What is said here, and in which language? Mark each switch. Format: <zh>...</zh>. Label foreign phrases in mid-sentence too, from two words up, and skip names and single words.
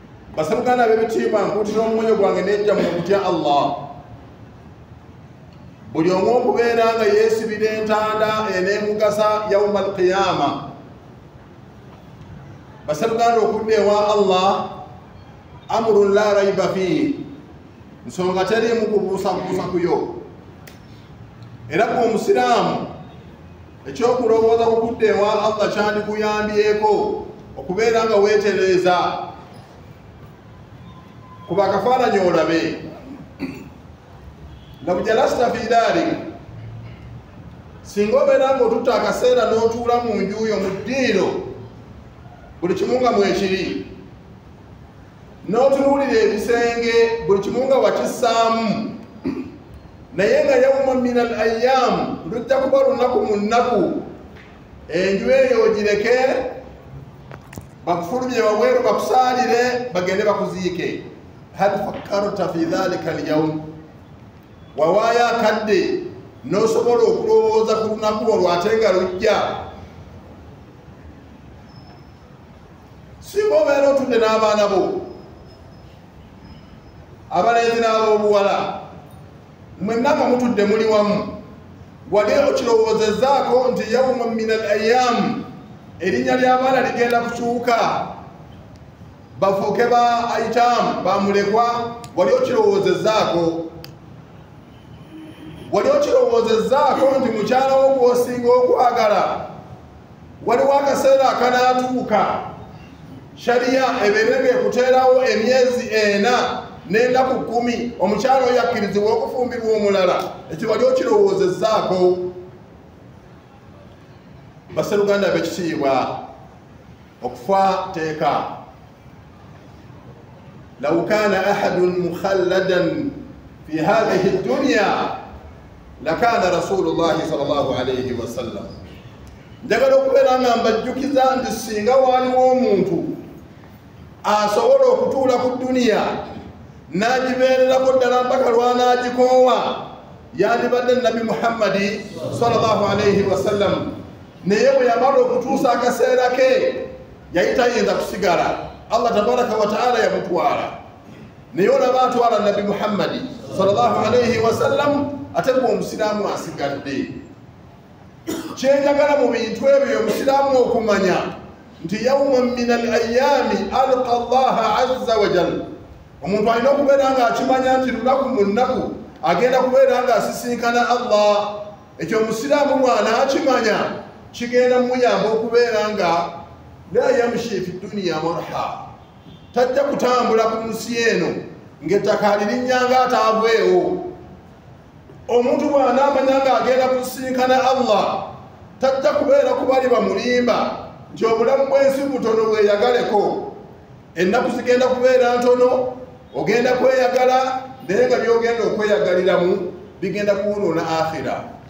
<lg>basabuganda b'ebitiibwa nkuutira omwoyo gwange nejja mu kutya Allah buli omu okubeera nga yeesibira entanda eneemugasa</lg> <ar>يوم القيامة</ar> <lg>basabuganda okudda ewa Allah</lg> <ar>أمر لا ريب فيه</ar> <lg>nsonga teriimu kubuusabuusa kuyo era gwe omusiraamu ekyokulowooza kukudda ewa Allah kyandikuyambyeko okubeera nga weetereeza kuba akafaananyi olabe</lg> <ar>لو جلست في الدار</ar> <lg>singa obeera nga otutta akaseera n'otuula mu njuyo mu ddiiro buli kimu nga mwekiri n'otunuulira ebisenge buli kimu nga wakissaamu naye nga</lg> <ar>يوما من الأيام</ar> <lg>lujja kuba lunaku mu nnaku enju eyo ogireke bakufulumye wabweru bakusaalire bagende bakuziike</lg> <ar>هل فكرت في ذلك اليوم</ar> <lg>wawaayo akadde n'osobola okulowooza ku lunaku olwo ate nga lujja singa obeera otudde n'abaana bo abalenzi n'ab'obuwala mwenna nga mutudde muli wamu wali okirowoozezaako nti</lg> <ar>يوما من الأيام</ar> <lg>erinnya ly'abaana ligenda kukyuka bafuuke ba aitamu bamulekwa wali okirowoozezaako nti mukyala wo gw'osinga okwagala waliwo akaseera akanaatuuka shariya ebeere ng'ekuteerawo emyezi 4 n'ennaku 10 omukyala oyo akkirizibwa okufumbirwa omulala ekyo wali okirowoozezaako basseruganda b'ekitiibwa okufa teeka</lg> <ar>لو كان أحد مخلدا في هذه الدنيا لكان رسول الله صلى الله عليه وسلم</ar> <lg>njagala okubeera nga mbajjukiza nti singa waaliwo omuntu asobola okutuula ku duniya n'agibeererako ddala mpaka lw'anaagikoowa yandibadde nabi muhammadi</lg> <ar>صلى الله عليه وسلم</ar> <lg>naye bwe yamala okutuusa akaseera ke yali tayinza kusigala Allah tabaraka</lg> <ar>وتعالى</ar> <lg>yamutwala naye olaba atwala nabi muhammadi</lg> <ar>صلى الله عليه وسلم</ar> <lg>ate gwe omusiraamu asigadde kyenjagala mu bintu ebyo omusiraamu okumanya nti</lg> <ar>يوما من الأيام ألقى الله عز وجل</ar> <lg>omuntu alina okubeera nga akimanya nti lunaku mu nnaku agenda kubeera nga asisinkana Allah ekyo omusiraamu bw'anaakimanya kigenda muyamba okubeera nga</lg> <ar>لا يمشي في الدنيا مرحا</ar> <lg>tajja kutambula ku nsi eno ng'ettaka lirinnyanga ataavwewo omuntu bw'anaamanya nga agenda kusinkana Allah tajja kubeera kubali bamulimba nti obulamu bw'ensi butono bweyagaleko ennaku zigenda kubeera ntono ogenda kweyagala naye nga byogenda okweyagaliramu bigenda kuwonoona akhira</lg>